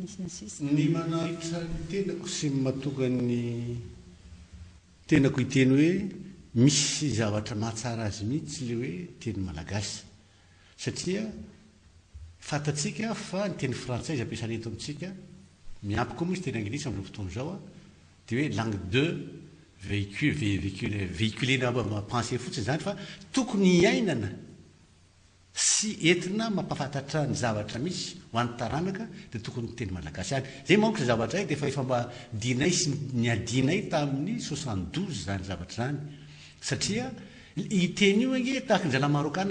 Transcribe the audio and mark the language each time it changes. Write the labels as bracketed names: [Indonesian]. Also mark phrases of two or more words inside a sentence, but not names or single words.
[Malagasy] ny manaitra ny tenako sy matoka ny tenako hiteny hoe misy zavatra mahatsara azy mihitsy le hoe teny malagasy satria fantatsika fa ny teny frantsay izy ampiasana eto amintsika miampy koa moa izy teny anglisy amin'izao fotoana izao dia hoe [French] langue deux véhiculé pensée [Malagasy] fotsiny zany fa tokony iainana sy entina mampafantatra ny zavatra misy ho an'ny taranaka dia tokony teny malagasy any zay manko zavatra dia efa mba dinay sy ny adinay tamin'ny 72 zany zavatra zany satria iteny io ange tahaka ny zala marokana